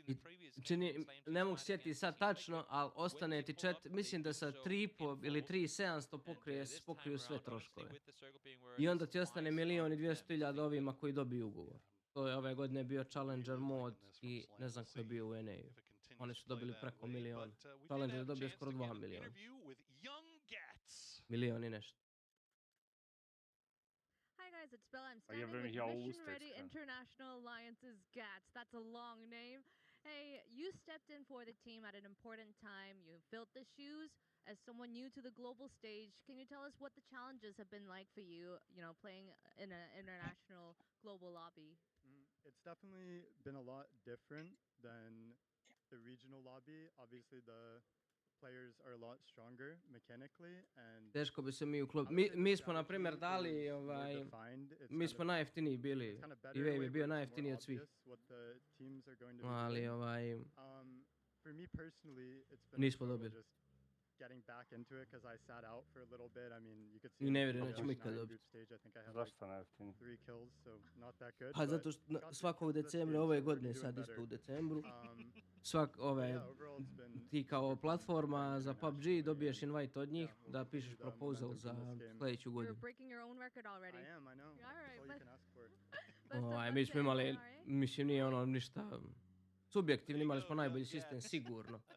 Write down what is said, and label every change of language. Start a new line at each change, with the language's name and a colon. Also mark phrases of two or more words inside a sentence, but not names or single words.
Bosnian: Ne mogu sjetiti sad tačno, ali ostane ti mislim da sa 3,5 ili 3,700 pokriju sve troškove. I onda ti ostane 1.200.000 ovima koji dobiju ugovor. To je ove godine bio Challenger mod i ne znam ko je bio u NA-u. Oni su dobili preko 1.000.000. Challenger je dobio skoro 2 milijuna. Milion i nešto.
English: Hi guys, it's Bella. I'm standing with Mission Ready International Alliance's GATS. That's a long name. Hey, you stepped in for the team at an important time. You filled the shoes as someone new to the global stage. Can you tell us what the challenges have been like for you, playing in an international global lobby? It's definitely been a lot different than the regional lobby. Obviously, the players are a lot stronger mechanically and
Bosnian: teško bi se mi mi smo na primjer dali mi smo najjeftiniji bili i Wave je bio najjeftiniji od svih. Ali nismo dobili.
English: Getting back into it because I sat out for a little bit. I mean, you could see.
Bosnian: Ne vjerujem da ćemo ikad dobiti. Zašto najjeftiniji?
English: 3 kills, so not that good.
Bosnian: Pa zato što svakog decembra ove godine, sad isto u decembru, ti kao platforma za PUBG dobiješ invite od njih da pišeš proposal za sljedeću godinu. Mi smo imali, mislim nije ono ništa subjektivno, imali smo najbolji sistem sigurno.